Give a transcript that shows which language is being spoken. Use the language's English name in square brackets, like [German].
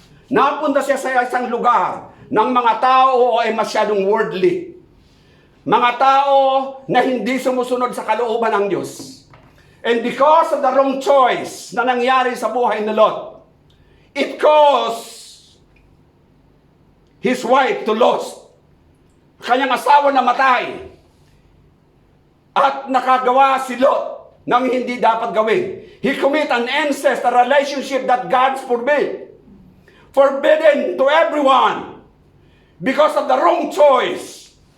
[Filipino] Napunta siya sa isang lugar ng mga tao ay masyadong worldly. Mga tao na hindi sumusunod sa kalooban ng Diyos. [English] And because of the wrong choice [Filipino] na nangyari sa buhay ni Lot, [English] it caused his wife to lose. [Filipino] Kanyang asawa na matay. At nakagawa si Lot ng hindi dapat gawin. [English] He commit an incest, a relationship that God forbid. Forbidden to everyone. Because of the wrong choice.